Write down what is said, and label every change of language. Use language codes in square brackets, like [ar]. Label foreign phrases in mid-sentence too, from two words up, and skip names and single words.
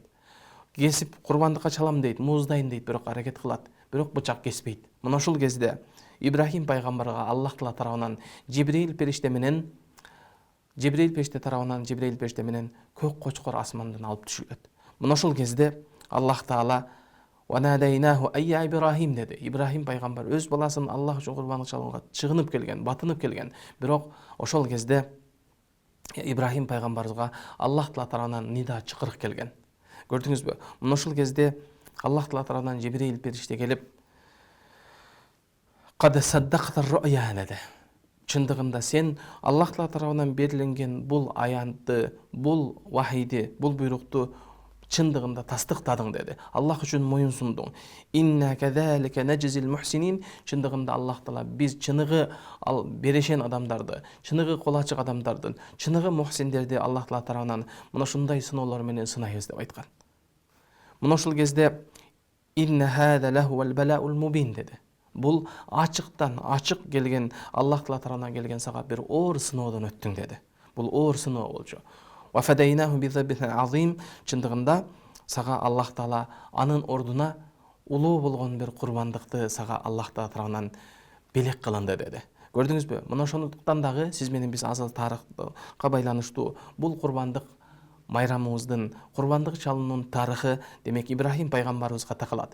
[ky] Кесип курбандыкка чалам дейт, мууздайм дейт, бирок аракет кылат, бирок бычак кеспейт. Мына ушул кезде Ибрахим пайгамбарга Аллах Таала тарабынан Жибрил периште тарабынан көк кочкор асмандан алып түшүлөт. Мына ушул кезде Аллах Таала [ar] وَنَادَيْنَاهُ أَيَّا إِبْرَاهِيمُ [ky] деди. Ибрахим пайгамбар өз баласын Аллах үчүн курбандык чалууга чыгынып келген, батынып келген. Бирок ошол кезде Ибрахим пайгамбарыбызга Аллах Таала тарабынан нида чакырык келген. Көрдүңүзбү? Мына ушул кезде Аллах Таала тарабынан Жибрил периште келип, [ar] "قد صدقت الرؤيا" [ky] деди. Чындыгында сен Аллах Таала тарабынан берилген бул аянтты, бул вахийди, бул буйрукту чындыгында тастыктадың деди. Аллах үчүн моюн сундуң. [ar] إنا كذلك نجزي المحسنين. [ky] Чындыгында Аллах Таала биз чыныгы берешен адамдарды, чыныгы кол ачык адамдардын, чыныгы мухсиндерди Аллах Таала тарабынан мына ушундай сыноолор менен сынайбыз деп айткан. Мына ушул кезде [ar] إن هذا لهو البلاء المبين [ky] деди. Бул ачыктан ачык келген Аллах Таала тарабынан келген сага бир оор сыноодон өттүң деди. Бул оор сыноо болчу. [ar] وَفَدَيْنَاهُ بِذَبِحٍ عَظِيمٍ. [ky] Чындыгында сага Аллах Таала анын ордуна улуу болгон бир курбандыкты сага Аллах Таала тарабынан белек кылынды деди. Көрдүңүзбү? Мына ошондуктан дагы сиз менен биз азыр тарыхка байланыштуу бул курбандык майрамыбыздын, курбандык чалуунун тарыхы демек Ибрахим пайгамбарыбызга такалат.